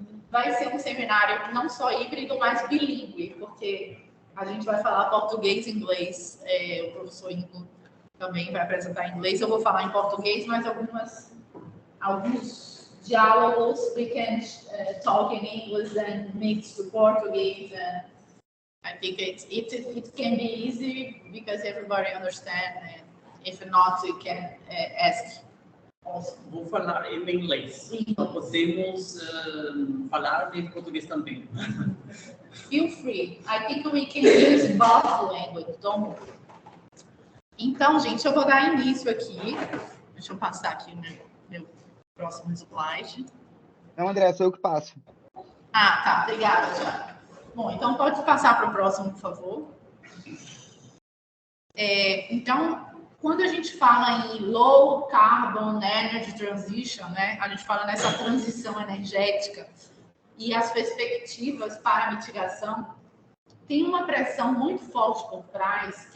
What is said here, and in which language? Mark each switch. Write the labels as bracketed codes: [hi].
[pt] Vai ser um seminário não só híbrido, mas bilíngue, porque a gente vai falar português e inglês. O professor Ingo também vai apresentar em inglês. Eu vou falar em português, mas alguns diálogos [en] we can talk in English and mix to Portuguese. And I think it can be easy because everybody understands. And if not, you can ask. [pt] Vou falar em inglês. Podemos falar em português também. [en] Feel free. I think we can use both languages. Don't worry. [pt] Então, gente, eu vou dar início aqui. Deixa eu passar aqui meu próximo slide. Não, André, sou eu que passo. Ah, tá. Obrigada, já. Bom, então pode passar para o próximo, por favor. Então, quando a gente fala em [en] low carbon energy transition, [pt] né, a gente fala nessa transição energética e as perspectivas para a mitigação, tem uma pressão muito forte por trás.